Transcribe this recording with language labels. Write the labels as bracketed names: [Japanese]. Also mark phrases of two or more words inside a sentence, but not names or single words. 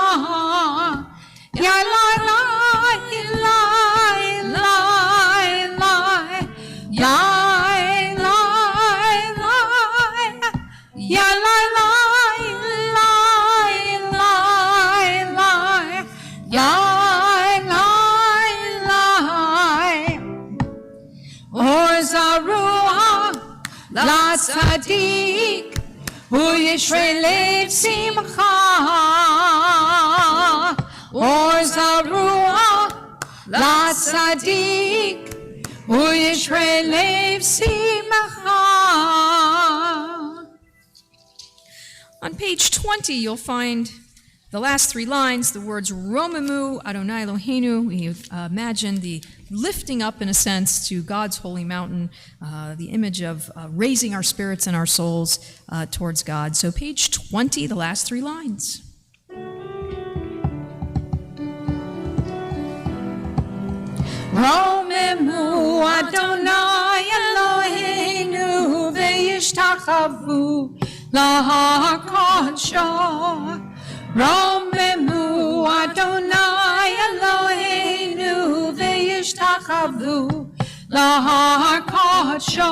[Hebrew] Ya la la la la la. Ya la la. Ya la la la la la. Ya la la. אור זרוע לצדיק ולישרי לב שמחה. אור זרוע לצדיק ולישרי לב שמחה. [English] On page 20, you'll find the last 3 lines, the words [Hebrew] רוממו יהוה אלהינו. [English] We imagine the lifting up, in a sense, to God's holy mountain, the image of raising our spirits and our souls towards God. So page 20, the last 3 lines. [Hebrew] רוממו יהוה אלהינו והשתחוו להר קדשו. רוממו יהוה אלהינו והשתחוו להר קדשו.